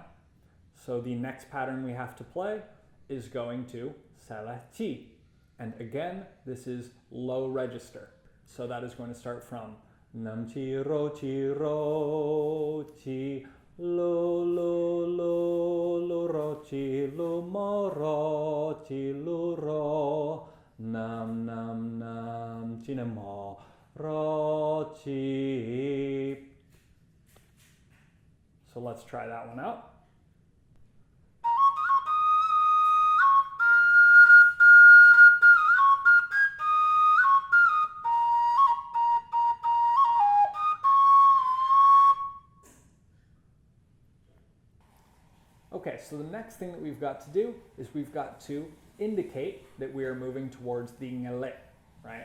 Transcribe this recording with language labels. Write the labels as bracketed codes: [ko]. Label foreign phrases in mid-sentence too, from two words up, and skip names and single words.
[en] So the next pattern we have to play is going to salah chi. And again, this is low register. So that is going to start from nam chi ro chi lo lo lo lo ro chi lo mo ro chi lo ro nam nam nam chi nam mo ro chi. So let's try that one out. Okay, so the next thing that we've got to do is we've got to indicate that we are moving towards the ngale, right?